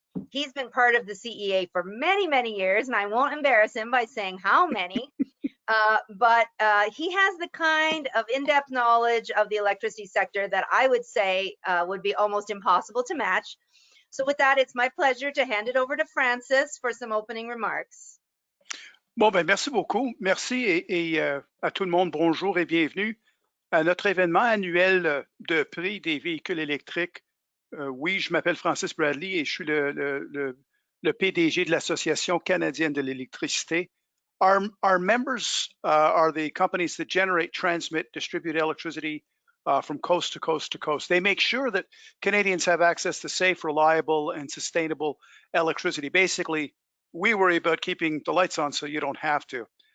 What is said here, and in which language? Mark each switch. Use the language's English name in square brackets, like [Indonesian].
[English] He's been part of the CEA for many, many years, and I won't embarrass him by saying how many. But he has the kind of in-depth knowledge of the electricity sector that I would say would be almost impossible to match. So with that, it's my pleasure to hand it over to Francis for some opening remarks. [French] Bon, ben merci beaucoup. Merci et à tout le monde, bonjour et bienvenue à notre événement annuel de prix des véhicules électriques. Oui, je m'appelle Francis Bradley et je suis le PDG de l'Association canadienne de l'électricité. [English] Our members are the companies that generate, transmit, distribute electricity from coast to coast to coast. They make sure that Canadians have access to safe, reliable, and sustainable electricity. Basically, we worry about keeping the lights on so you don't have to.